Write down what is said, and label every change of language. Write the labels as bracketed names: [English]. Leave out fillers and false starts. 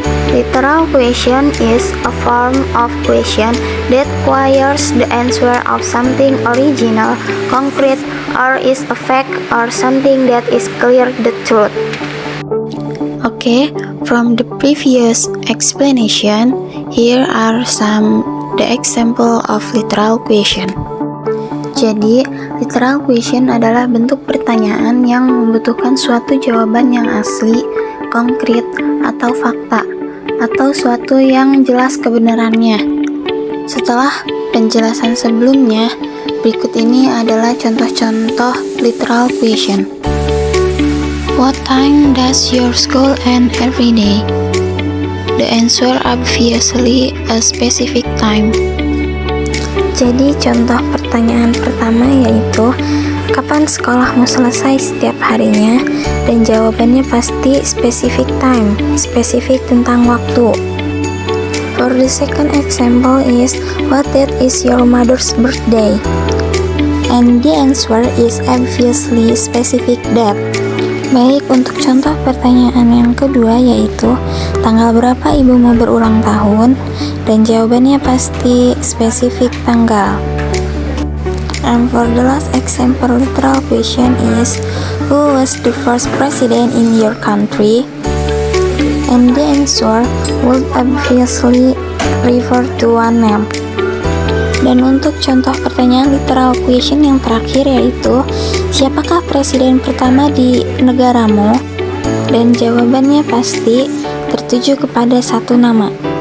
[English] Literal question is a form of question that requires the answer of something original, concrete, or is a fact or something that is clear the truth. Okay, from the previous explanation, here are the example of literal question. [Indonesian] Jadi, literal question adalah bentuk pertanyaan yang membutuhkan suatu jawaban yang asli, konkret, atau fakta, atau suatu yang jelas kebenarannya. Setelah penjelasan sebelumnya, berikut ini adalah contoh-contoh literal question. [English] What time does your school end every day? The answer obviously a specific time. [Indonesian] Jadi contoh pertanyaan pertama yaitu kapan sekolahmu selesai setiap harinya, dan jawabannya pasti [English] specific time, [Indonesian] spesifik tentang waktu. [English] For the second example is what date is your mother's birthday? And the answer is obviously specific date. [Indonesian] Baik, untuk contoh pertanyaan yang kedua yaitu tanggal berapa ibumu berulang tahun, dan jawabannya pasti spesifik tanggal. [English] And for the last example literal question is who was the first president in your country? And the answer would obviously refer to one name. [Indonesian] Dan untuk contoh pertanyaan literal question yang terakhir yaitu, siapakah presiden pertama di negaramu? Dan jawabannya pasti tertuju kepada satu nama.